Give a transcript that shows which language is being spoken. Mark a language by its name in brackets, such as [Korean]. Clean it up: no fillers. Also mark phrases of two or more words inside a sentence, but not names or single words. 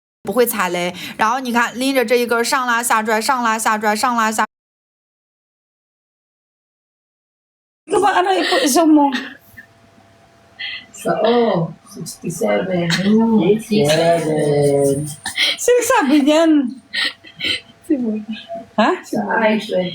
[Chinese] 不会踩雷。然后你看拎着这一根上拉下拽，上拉下拽，上拉下。 [Filipino] Ito ba, ano iso mo? Oo, 67. 7. Sino sabi niyan? Ha? Ay, 20.